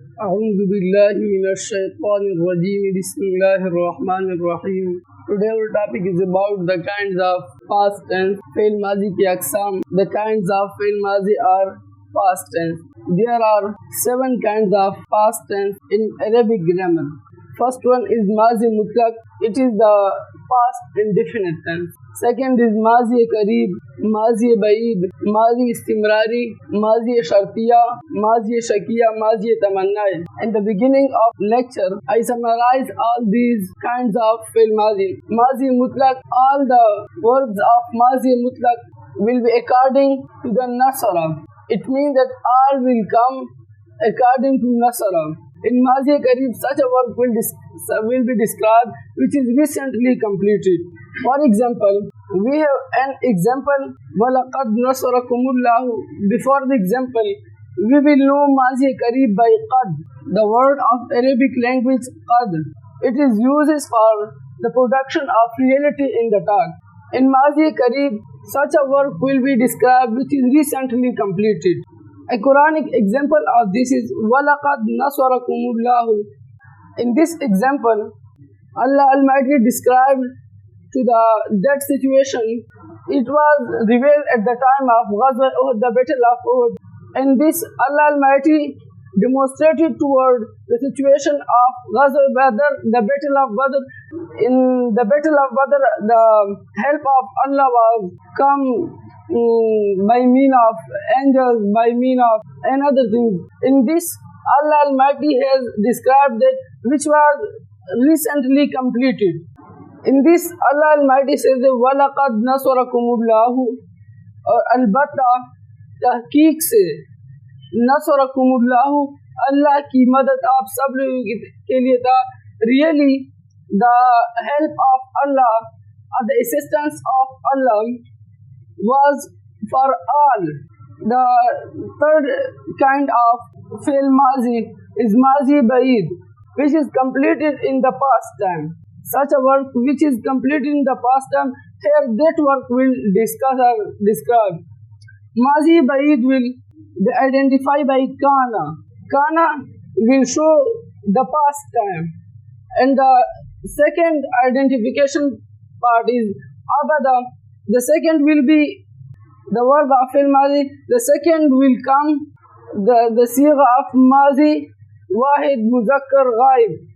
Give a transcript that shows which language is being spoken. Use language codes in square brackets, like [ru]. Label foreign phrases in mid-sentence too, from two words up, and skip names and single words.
[ar] أعوذ بالله من الشيطان الرجيم بسم الله الرحمن الرحيم. [en] Today our topic is about the kinds of past tense. [ur] فعل ماضی کی اقسام. [en] The kinds of [ur] فعل ماضی [en] are past tense. There are 7 kinds of past tense in Arabic grammar. First one is [ur] ماضی مطلق. [en] It is the past indefinite tense. Second is [ur] ماضی قریب، ماضی بعید، ماضی استمراری، ماضی شرطیہ، ماضی شکیہ، ماضی تمنا. [en] In the beginning of lecture, I summarize all these kinds of [ur] فعل ماضی. ماضی مطلق, [en] all the verbs of [ur] ماضی مطلق [en] will be according to the nasara. It means that all will come according to nasara. In [ur] ماضی قریب, [en] such a work will be described which is recently completed. For example, we have an example [ar] وَلَقَدْ نَصَرَكُمُ اللَّهُ. [en] Before the example, we will know [ur] ماضی قریب [en] by qad, the word of Arabic language qad. It is used for the production of reality in the talk. In [ur] ماضی قریب, [en] such a work will be described which is recently completed. A Quranic example of this is [ar] وَلَقَدْ نَصَرَكُمُ اللَّهُ. [en] In this example, Allah Almighty described to that situation. It was revealed at the time of Ghazwa Uhud, the battle of Uhud. In this, Allah Almighty demonstrated toward the situation of Ghazwa Badr, the battle of Badr. In the battle of Badr, the help of Allah was come by means of angels, by means of another things. In this, Allah Almighty has described that which was recently completed. In this, Allah Almighty says that [ar] وَلَقَدْ نَصَرَكُمُ اللَّهُ. [ur] اور البتہ تحقیق سے نصرکم اللہ، اللہ کی مدد آپ سب لوگوں کے لیے تھا. [en] Really, the help of Allah or the assistance of Allah was for all. The third kind of [ur] فعل ماضی [en] is [ur] ماضی بعید, [en] which is completed in the past time. Such a work which is completed in the past time, here that work will discuss or describe. [ur] ماضی بعید [en] will be identified by kana. Kana will show the past time. And the second identification part is abada. The second will be the verb of [ur] فعل ماضی. [en] The second will come the sigha of [ur] ماضی واحد مذکر غائب.